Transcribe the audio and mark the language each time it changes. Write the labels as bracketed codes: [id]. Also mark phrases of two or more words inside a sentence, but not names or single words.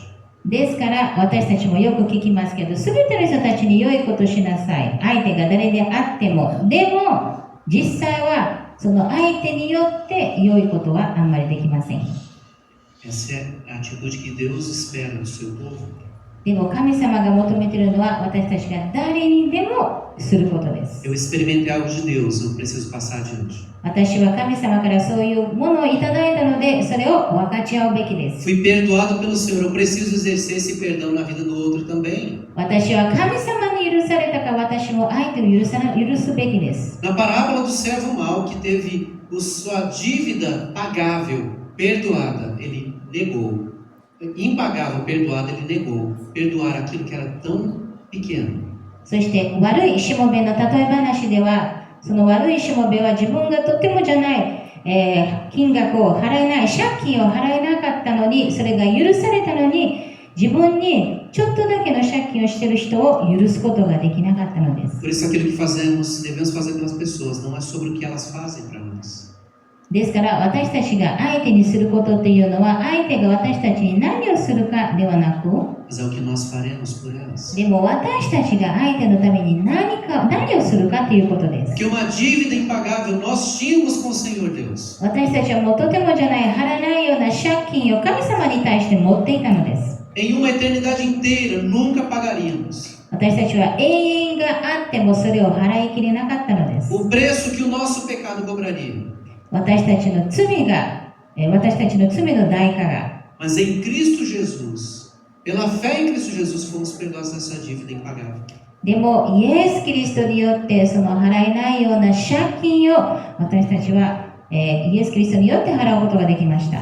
[ja] ですから私たちもよく聞きますけど、すべての人たちに良いことしなさい。相手が誰であっても。でも実際はその相手によって良いことはあんまりできません。 [pt] Essa é a atitude que Deus espera do seu povo. [ja] でも神様が求めているのは私たちが誰にでもすることです。 [pt] Eu experimentei algo de Deus, eu preciso passar adiante. [ja] 私は神様からそういうものをいただいたので、それを分かち合うべきです。 [pt] Fui perdoado pelo Senhor, eu preciso exercer esse perdão na vida do outro também. [ja] 私は神様に許されたか、私も相手を許すべきです。 [pt] Na parábola do servo mau que teve sua dívida pagável, perdoada, ele negou. Impagável, perdoada, ele negou. Perdoar aquilo que era tão pequeno. [ja] そして悪いしもべの例え話では、その悪いしもべは自分がとてもじゃない、金額を払えない、借金を払えなかったのに、それが許されたのに、自分にちょっとだけの借金をしている人を許すことができなかったのです。 [pt] Por isso aquilo que fazemos, devemos fazer pelas pessoas, não é sobre o que elas fazem para nós. [ja] ですから私たちが相手にすることっていうのは、相手が私たちに何をするかではなく、 [pt] Mas é o que nós faremos por elas. [ja] でも私たちが相手のために何をするかということです。 [pt] Porque uma dívida impagável nós tínhamos com o Senhor Deus. [ja] 私たちはもうとてもじゃない払えないような借金を神様に対して持っていたのです。 [pt] Em uma eternidade inteira, nunca pagaríamos. [ja] 私たちは永遠があってもそれを払いきれなかったのです。 [pt] O preço que o nosso pecado cobraria. [ja] 私たちの罪の代価が。 [pt] Mas em Cristo Jesus, pela fé em Cristo Jesus, fomos perdoados dessa dívida impagável. [ja] でもイエス・キリストによってその払えないような借金を私たちは、イエス・キリストによって払うことができました。